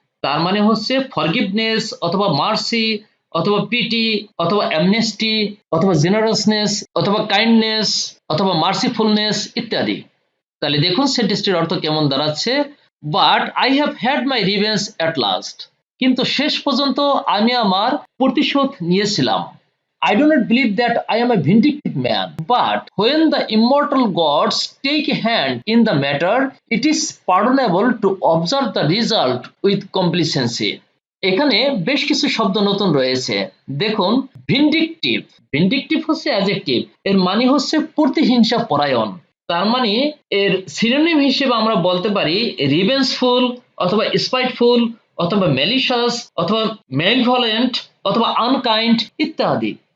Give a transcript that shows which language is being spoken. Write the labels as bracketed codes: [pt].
[bn] তার মানে হচ্ছে ফরগিভনেস অথবা মার্সি অথবা পিটি অথবা অ্যামনেস্টি অথবা জেনারাসনেস অথবা কাইন্ডনেস অথবা মার্সিফুলনেস ইত্যাদি। তাহলে দেখুন সেন্টেন্সটির অর্থ কেমন দাঁড়াচ্ছে, [en] But I have had my revenge at last. [bn] কিন্তু শেষ পর্যন্ত আমি আমার প্রতিশোধ নিয়েছিলাম। [en] I do not believe that I am a vindictive man, but when the immortal gods take a hand in the matter, it is pardonable to observe the result with complacency. [bn] এখানে বেশ কিছু শব্দ নতুন রয়েছে, দেখুন ভিন্ডিকটিভ। ভিন্ডিকটিভ হচ্ছে adjective, এর মানে হচ্ছে প্রতিহিংসা পরায়ণ। তার মানে এর সিনোনিম হিসেবে আমরা বলতে পারি রিভেঞ্জফুল অথবা স্পাইটফুল অথবা ম্যালিশাস অথবা ম্যালিভলেন্ট অথবা আনকাইন্ড ইত্যাদি।